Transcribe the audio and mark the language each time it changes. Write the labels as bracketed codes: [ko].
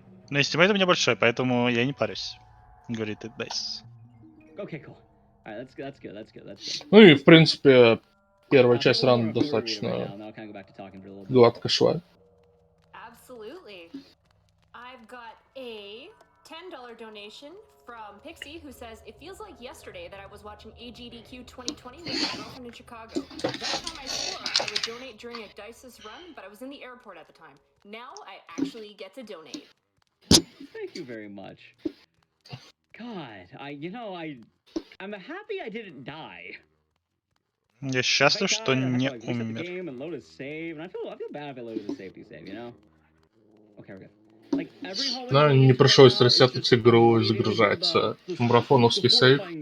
[ru] Но эстимейт у меня большой, поэтому я не парюсь. Говорит AGDQ2021. [en] Okay, cool. Alright, that's good. [ru] Ну и, в принципе, первая часть рана достаточно гладко шла. [en] Absolutely. I've got a $10 donation from Pixie, who says, it feels like yesterday that I was watching AGDQ2020 with my girlfriend in Chicago. That time I swore I would donate during a DICE's run, but I was in the airport at the time. Now I actually get to donate. Thank you very much. God, I'm happy I didn't die. [ru] Я счастлив, что не умер. [en] I feel bad if I loaded a safety save, you know? Okay, we're good. [ru] Да, не пришлось ресетать игру и загружать марафоновский сейв.